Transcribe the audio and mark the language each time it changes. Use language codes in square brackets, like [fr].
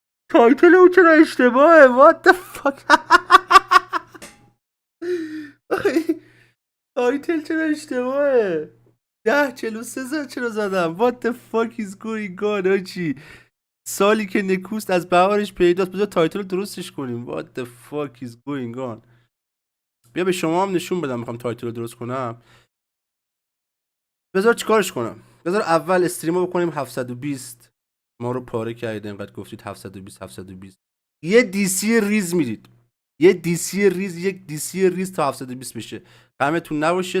[fa] تایتل اون چرا اشتباهه؟ [en] what the fuck. [fa] تایتل چرا اشتباهه؟ 1043 چرا زدم؟ [en] what the fuck is going on [fa] آجی؟ سالی که نکوست از بهارش پیداست. بذار تایتل رو درستش کنیم. [en] what the fuck is going on. [fa] بیا به شما هم نشون بدم میخوام تایتل رو درست کنم. بذار چیکارش کنم؟ بذار اول استریمو بکنیم 720. ما رو پاره کردید انقدر گفتید 720. یه دیسی ریز میدید. یک دیسی ریز تا 720 بشه. غمتون نباشه.